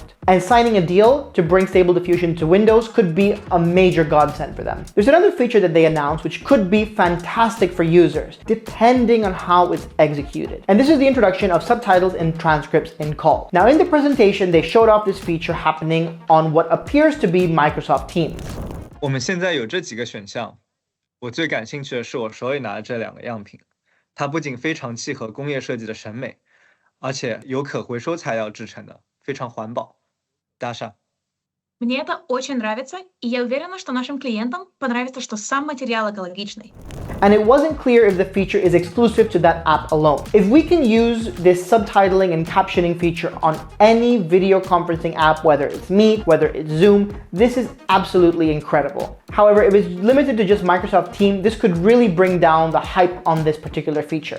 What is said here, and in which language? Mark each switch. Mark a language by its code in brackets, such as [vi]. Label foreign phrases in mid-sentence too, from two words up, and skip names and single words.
[en] And signing a deal to bring Stable Diffusion to Windows could be a major godsend for them. There's another feature that they announced which could be fantastic for users, depending on how it's executed. And this is the introduction of subtitles and transcripts in Call. Now, in the presentation, they showed off this feature happening on what appears to be Microsoft Teams. [zh] 我们现在有这几个选项，我最感兴趣的是我手里拿的这2个样品，它不仅非常契合工业设计的审美，而且由可回收材料制成的，非常环保。Даша. [ru] Мне это очень нравится, и я уверена, что нашим клиентам понравится, что сам материал экологичный. [en] And it wasn't clear if the feature is exclusive to that app alone. If we can use this subtitling and captioning feature on any video conferencing app, whether it's Meet, whether it's Zoom, this is absolutely incredible. However, if it's limited to just Microsoft Teams, this could really bring down the hype on this particular feature.